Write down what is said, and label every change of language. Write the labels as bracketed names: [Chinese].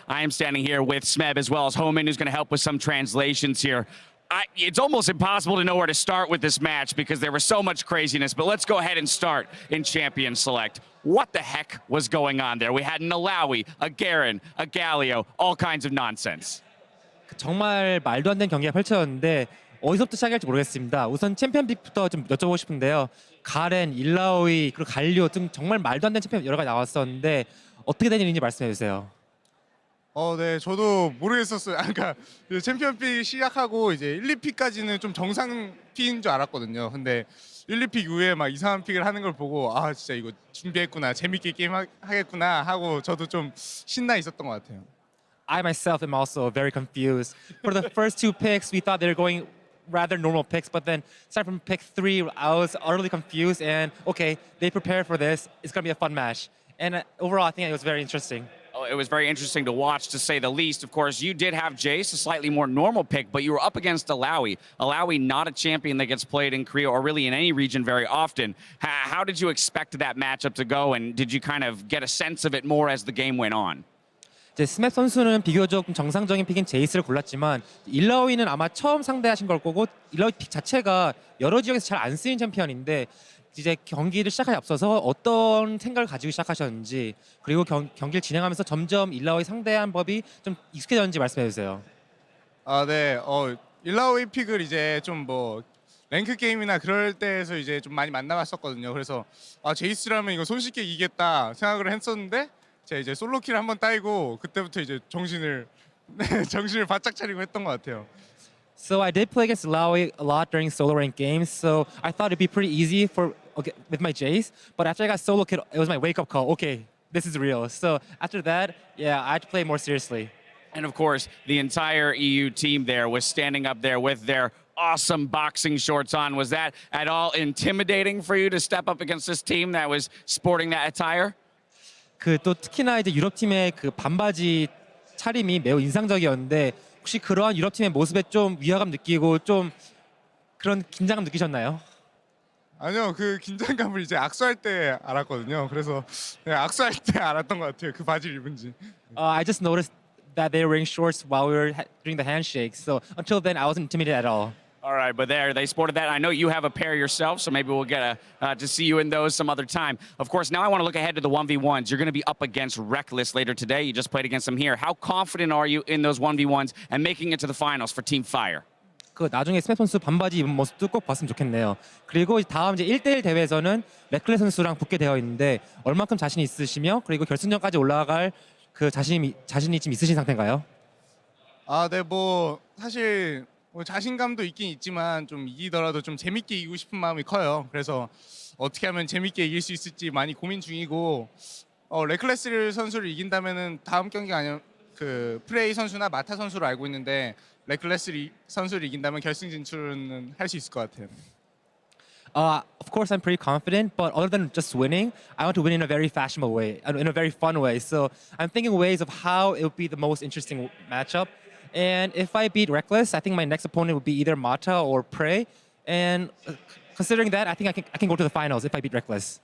[English] I am standing here with Smeb as well as Homan, who's going to help with some translations here. It's almost impossible to know where to start with this match because there was so much craziness, but let's go ahead and start in Champion Select. What the heck was going on there? We had an Alawi, a Garen, a Galio, all kinds of nonsense. [Korean] 정말 말도 안 되는 경기가 펼쳐졌는데 어디서부터 시작할지 모르겠습니다. 우선 챔피언 픽부터 좀 여쭤보고 싶은데요. 가렌, 일라오이, 그리고 갈리오 등 정말 말도 안 되는 챔피언 여러 가지 나왔었는데 어떻게 된 일인지 말씀해 주세요. 네, 저도 모르겠었어요. 그러니까 챔피언픽 시작하고 이제 1, 2픽까지는 좀 정상 픽인 줄 알았거든요. 근데 1, 2픽 이후에 막 이상한 픽을 하는 걸 보고 아 진짜 이거 준비했구나, 재밌게 게임 하겠구나 하고 저도 좀 신나 있었던 것 같아요. [English] I myself am also very confused. For the first 2 picks, we thought they were going rather normal picks, but then starting from pick 3, I was utterly confused. And okay, they prepared for this. It's gonna be a fun match. And overall, I think it was very interesting. Oh, it was very interesting to watch, to say the least. Of course, you did have Jace, a slightly more normal pick, but you were up against Alawi. Alawi, not a champion that gets played in Korea or really in any region very often. How did you expect that matchup to go, and did you kind of get a sense of it more as the game went on? [Korean] 이제 스맵 선수는 비교적 정상적인 픽인 제이스를 골랐지만 일라오이는 아마 처음 상대하신 걸 거고 일라오이 픽 자체가 여러 지역에서 잘 안 쓰인 챔피언인데 이제 경기를 시작하기 앞서서 어떤 생각을 가지고 시작하셨는지 그리고 경기를 진행하면서 점점 일라오이 상대한 법이 좀 익숙해졌는지 말씀해 주세요. 네, 일라오이 픽을 이제 좀 뭐 랭크 게임이나 그럴 때에서 이제 좀 많이 만나봤었거든요. 그래서 제이스라면 이거 손쉽게 이기겠다 생각을 했었는데 제가 이제 솔로킬 한번 따이고 그때부터 이제 정신을 바짝 차리고 했던 것 같아요. [English] So I did play against Ilaoi a lot during solo rank games, so I thought it'd be pretty easy with my Jace. But after I got solo kid, it was my wake-up call. Okay, this is real. So after that, yeah, I had to play more seriously. And of course, the entire EU team there was standing up there with their awesome boxing shorts on. Was that at all intimidating for you to step up against this team that was sporting that attire? [Korean] 또 특히나 이제 유럽 팀의 그 반바지 차림이 매우 인상적이었는데 혹시 그러한 유럽 팀의 모습에 좀 위화감 느끼고 좀 그런 긴장감 느끼셨나요? 아니요, 그 긴장감을 이제 악수할 때 알았거든요. 그래서 악수할 때 알았던 것 같아요. 그 바지를 입은지. [English] I just noticed that they were wearing shorts while we were doing the handshake. So until then, I wasn't intimidated at all. All right, but there, they sported that. I know you have a pair yourself, so maybe we'll get to see you in those some other time. Of course, now I want to look ahead to the 1v1s. You're going to be up against Reckless later today. You just played against them here. How confident are you in those 1v1s and making it to the finals for Team Fire? [Korean] 그 나중에 스맵 선수 반바지 입은 모습도 꼭 봤으면 좋겠네요. 그리고 다음 이제 1대1 대회에서는 레클레 선수랑 붙게 되어 있는데 얼만큼 자신 있으시며 그리고 결승전까지 올라갈 그 자신이 지금 있으신 상태인가요? 아, 네, 뭐 사실 뭐 자신감도 있긴 있지만 좀 이기더라도 좀 재밌게 이기고 싶은 마음이 커요. 그래서 어떻게 하면 재밌게 이길 수 있을지 많이 고민 중이고 레클레스 선수를 이긴다면은 다음 경기가 아니면 그 프레이 선수나 마타 선수로 알고 있는데 레클레스 선수를 이긴다면 결승 진출은 할 수 있을 것 같아요. [English] Of course, I'm pretty confident, but other than just winning, I want to win in a very fashionable way, in a very fun way. So I'm thinking ways of how it would be the most interesting matchup. And if I beat Reckless, I think my next opponent would be either Mata or Prey. And considering that, I think I can go to the finals if I beat Reckless.